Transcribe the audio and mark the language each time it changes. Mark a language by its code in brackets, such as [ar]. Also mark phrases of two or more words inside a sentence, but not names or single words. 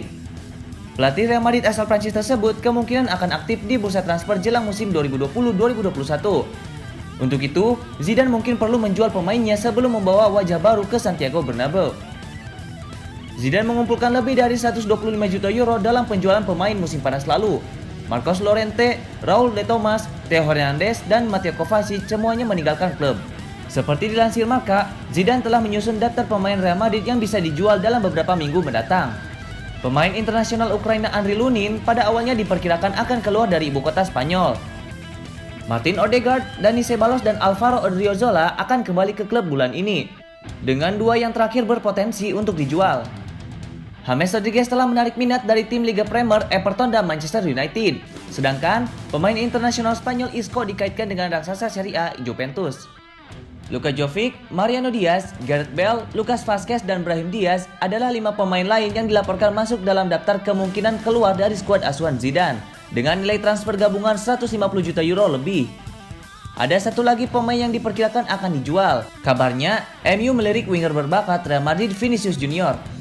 [id] Pelatih Real Madrid asal Prancis tersebut kemungkinan akan aktif di bursa transfer jelang musim 2020-2021. Untuk itu, Zidane mungkin perlu menjual pemainnya sebelum membawa wajah baru ke Santiago Bernabeu. Zidane mengumpulkan lebih dari 125 juta euro dalam penjualan pemain musim panas lalu. Marcos Llorente, Raúl de Tomás, Theo Hernandez, dan Mateo Kovacic semuanya meninggalkan klub. Seperti dilansir Marca, Zidane telah menyusun daftar pemain Real Madrid yang bisa dijual dalam beberapa minggu mendatang. Pemain internasional Ukraina Andriy Lunin pada awalnya diperkirakan akan keluar dari ibu kota Spanyol. Martin Odegaard, Dani Ceballos, dan Alvaro Odriozola akan kembali ke klub bulan ini, dengan dua yang terakhir berpotensi untuk dijual. James Rodriguez telah menarik minat dari tim Liga Premier, Everton, dan Manchester United. Sedangkan pemain internasional Spanyol Isco dikaitkan dengan raksasa Serie A Juventus. Luka Jovic, Mariano Diaz, Gareth Bale, Lucas Vazquez, dan Brahim Diaz adalah 5 pemain lain yang dilaporkan masuk dalam daftar kemungkinan keluar dari skuad asuhan Zidane dengan nilai transfer gabungan 150 juta euro lebih. Ada satu lagi pemain yang diperkirakan akan dijual. Kabarnya, MU melirik winger berbakat Real Madrid Vinicius Junior.